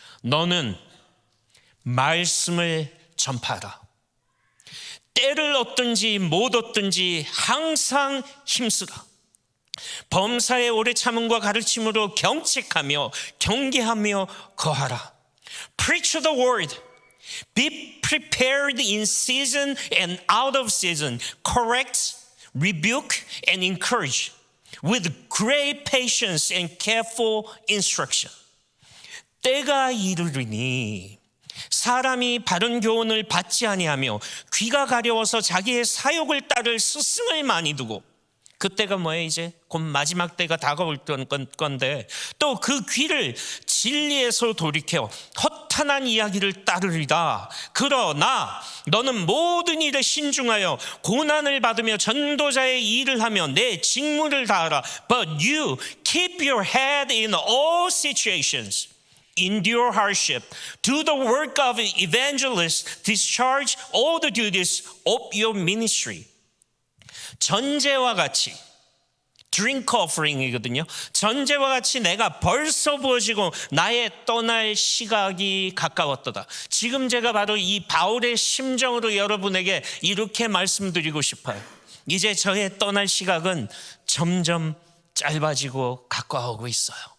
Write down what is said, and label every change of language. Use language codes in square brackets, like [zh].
[ko] 너는 말씀을 전파하라. 때를 얻든지 못 얻든지 항상 힘쓰라. 범사의 오래 참음과 가르침으로 경책하며 경계하며 거하라. [en] Preach the word. Be prepared in season and out of season. Correct, rebuke, and encourage with great patience and careful instruction. [ko] 때가 이르리니 사람이 바른 교훈을 받지 아니하며 귀가 가려워서 자기의 사욕을 따를 스승을 많이 두고, 그때가 뭐예요? 이제 곧 마지막 때가 다가올 건데, 또 그 귀를 진리에서 돌이켜 허탄한 이야기를 따르리다. 그러나 너는 모든 일에 신중하여 고난을 받으며 전도자의 일을 하며 내 직무를 다하라. [en] But you keep your head in all situations. Endure hardship. Do the work of an evangelist. Discharge all the duties of your ministry. [ko] 전제와 같이 drink offering이거든요. 전제와 같이 내가 벌써 부어지고 나의 떠날 시각이 가까웠도다. 지금 제가 바로 이 바울의 심정으로 여러분에게 이렇게 말씀드리고 싶어요. 이제 저의 떠날 시각은 점점 짧아지고 가까워오고 있어요.